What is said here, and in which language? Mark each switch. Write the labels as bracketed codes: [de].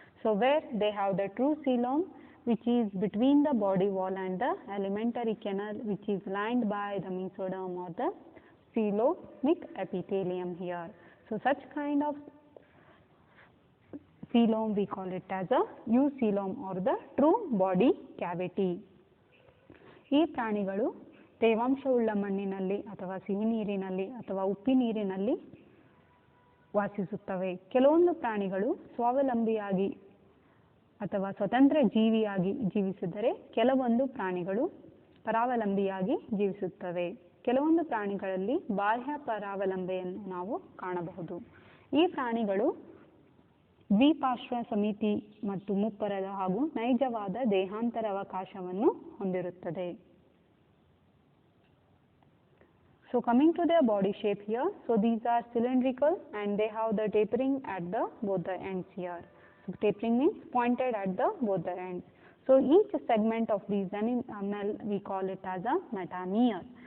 [en] So where they have the true coelom which is between the body wall and the alimentary canal which is lined by the mesoderm or the coelomic epithelium here. So such kind of coelom we call it as a eucoelom or the true body cavity. [kn] ಈ ಪ್ರಾಣಿಗಳು ತೇವಾಂಶವುಳ್ಳ ಮಣ್ಣಿನಲ್ಲಿ ಅಥವಾ ಸಿಹಿ ನೀರಿನಲ್ಲಿ ಅಥವಾ ಉಪ್ಪಿ ನೀರಿನಲ್ಲಿ ವಾಸಿಸುತ್ತವೆ. ಕೆಲವೊಂದು ಪ್ರಾಣಿಗಳು ಸ್ವಾವಲಂಬಿಯಾಗಿ ಅಥವಾ ಸ್ವತಂತ್ರ ಜೀವಿಯಾಗಿ ಜೀವಿಸಿದರೆ ಕೆಲವೊಂದು ಪ್ರಾಣಿಗಳು ಪರಾವಲಂಬಿಯಾಗಿ ಜೀವಿಸುತ್ತವೆ. ಕೆಲವೊಂದು ಪ್ರಾಣಿಗಳಲ್ಲಿ ಬಾಹ್ಯ ಪರಾವಲಂಬೆಯನ್ನು ನಾವು ಕಾಣಬಹುದು. ಈ ಪ್ರಾಣಿಗಳು ದ್ವಿಪಾರ್ಶ್ವ ಸಮಿತಿ ಮತ್ತು ಮುಪ್ಪರದ ಹಾಗೂ ನೈಜವಾದ ದೇಹಾಂತರ ಅವಕಾಶವನ್ನು ಹೊಂದಿರುತ್ತದೆ. [en] So coming to their body shape here, so these are cylindrical and they have the tapering at the both the ends here. So tapering means pointed at the both the ends. So each segment of these animal we call it as a metameer.